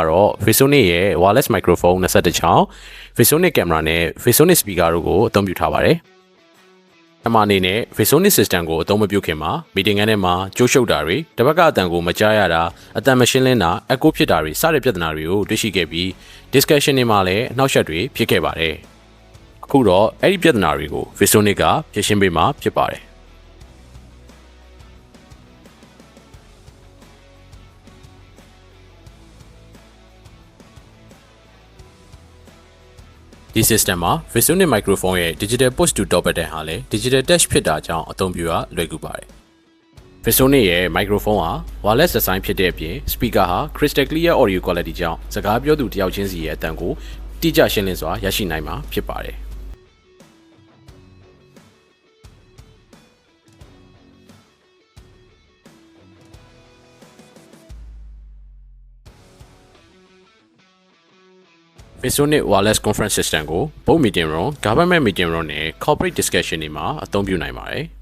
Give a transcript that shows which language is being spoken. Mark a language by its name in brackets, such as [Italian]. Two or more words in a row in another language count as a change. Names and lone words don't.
[Burmese] တော့ Visonic ရဲ့ [English] Wireless Microphone [Burmese] 21ချောင်း Visonic Camera နဲ့ Visonic Speaker တို့ကိုအသုံးပြုထားပါတယ်အမှန်အနေနဲ့ Visonic System ကိုအသုံးမပြုခင်မှာ Meeting ခန်းထဲမှာကြိုးရှုပ်တာတွေတစ်ဘက်ကအတန်ကိုမကြားရတာအတန်မရှင်းလင်းတာ Echo ဖြစ်တာတွေစတဲ့ပြဿနာတွေကိုတွေ့ရှိခဲ့ပြီး Discussion တွေမှာလည်းအနှောက်အယှက်တွေဖြစ်ခဲ့ပါတယ်အခုတော့အဲ့ဒီပြဿနာတွေကို Visonic ကဖြေရှင်းပေးမှာဖြစ်ပါတယ် ဒီ system မှာ Visonic microphone ရဲ့ [English] digital push to talk button [Burmese] ဟာလည်း [English] digital touch [Burmese] ဖြစ်တာကြောင့်အသုံးပြုရလွယ်ကူပါတယ် Visonic ရဲ့ microphone ဟာ wireless design ဖြစ်တဲ့အပြင် speaker ဟာ [English] crystal clear audio quality [Burmese] ကြောင့်စကားပြောသူတယောက်ချင်းစီရဲ့အသံကိုတိကျရှင်းလင်းစွာရရှိနိုင်မှာဖြစ်ပါတယ် Visonic [English] Wireless Conference System [Burmese] ကို [English] Board Meeting Room, Government Meeting Room [Burmese] နဲ့ [English] Corporate Discussion [Burmese] တွေမှာအသုံးပြုနိုင်ပါတယ်